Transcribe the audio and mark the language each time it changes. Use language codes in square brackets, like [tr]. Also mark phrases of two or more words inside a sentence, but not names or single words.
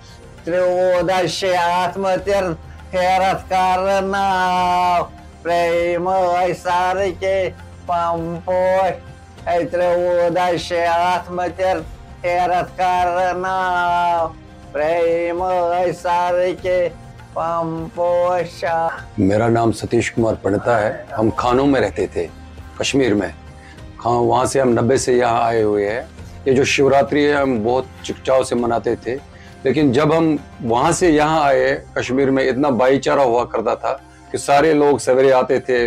[ks] 13 شیٚتھ ہیرَتھ کَرٕ ناو پرٛیم ٲسۍ سارٕکہِ پمپوش 13 شیٚتھ ہیرَتھ کَرٕ ناو پرٛیم ٲسۍ سارٕکہِ پمپوشا. [ur] میرا نام ستیش کمار پنڈتا ہے. ہم کھانوں میں رہتے تھے کشمیر میں. وہاں سے ہم 90 سے یہاں آئے ہوئے ہیں. یہ جو شیوراتری ہے ہم بہت چکچاؤ سے مناتے تھے. لیکن جب ہم وہاں سے یہاں آئے کشمیر میں اتنا بھائی چارہ ہوا کرتا تھا کہ سارے لوگ سویرے آتے تھے.